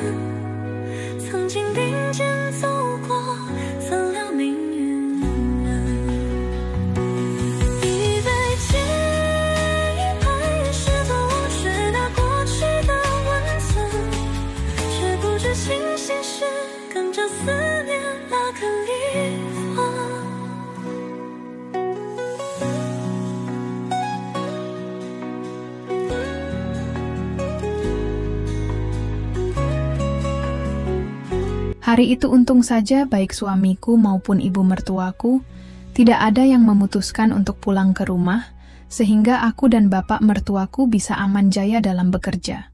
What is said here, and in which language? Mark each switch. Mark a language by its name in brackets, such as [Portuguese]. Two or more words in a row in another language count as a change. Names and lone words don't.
[Chinese] 曾经并肩走过，怎料命运人。一杯接一杯，试图忘却那过去的温存，却不知清醒时跟着思念那个离魂。 [Indonesian] Hari itu untung saja baik suamiku maupun ibu mertuaku tidak ada yang memutuskan untuk pulang ke rumah, sehingga aku dan bapak mertuaku bisa aman jaya dalam bekerja.